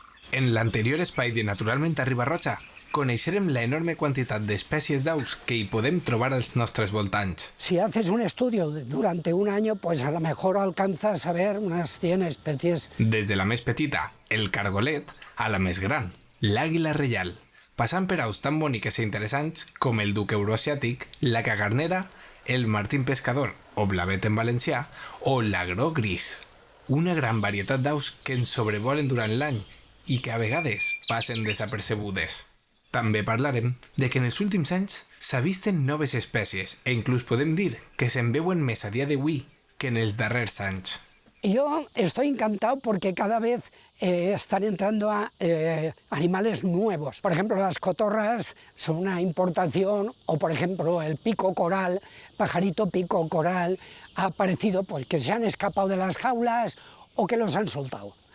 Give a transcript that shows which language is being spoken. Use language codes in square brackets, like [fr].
[ca] En l'anterior espai de Naturalment a Riba-roja, coneixerem la enorme quantitat d'espècies d'aus que hi podem trobar als nostres voltants. [es] Si haces un estudio durante un año, pues a lo mejor alcanzas a ver unas 100 especies. [ca] Des de la més petita, el cargolet, a la més gran, l'àguila reial, passant per aus tan boniques i interessants com el duc euroasiàtic, la cagarnera, el martín pescador, o blavet en valencià, o l'agró gris. Una gran varietat d'aus que ens sobrevolen durant l'any i que a vegades passen desapercebudes. També parlarem de que en els últims anys s'avisten noves espècies e inclús podem dir que se'n veuen més a dia d'avui que en els darrers anys. [es] Yo estoy encantado porque cada vez están entrando animales nuevos. Por ejemplo, las cotorras son una importación, o por ejemplo el pico coral, pajarito pico coral, ha aparecido porque se han escapado de las jaulas o que los han soltado.